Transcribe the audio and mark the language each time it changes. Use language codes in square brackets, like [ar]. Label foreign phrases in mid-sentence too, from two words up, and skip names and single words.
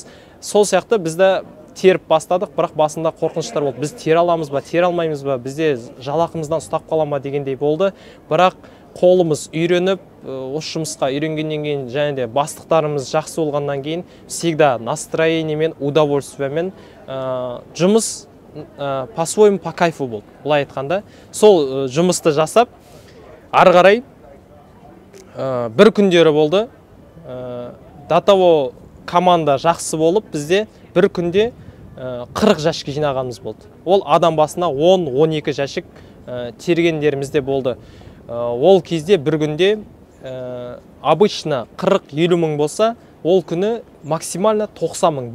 [kk] Сол сияқты бізді теріп бастадық, бірақ басында қорқыныштар болды. Біз тере аламыз ба, тере алмаймыз ба, бізде жалақымыздан ұстап қалама дегендей болды. Бірақ қолымыз үйреніп, осы жұмысқа үйренгеннен кейін, және де бастықтарымыз жақсы болғаннан кейін, всегда настроениемен, удовольствиемен жұмыс [ru] по-своему по кайфу [kk] болды. Былай айтқанда, сол жұмысты жасап, ары қарай бір күндері болды. [ru] До того [kk] команда жақсы болып, бізде бір күнде 40 жәшік жинағанымыз болды. Ол адам басына 10-12 жәшік тергендерімізде болды. Ол кезде бір күнде обычно 40-50 мың болса, ол күні максимально 90 мың.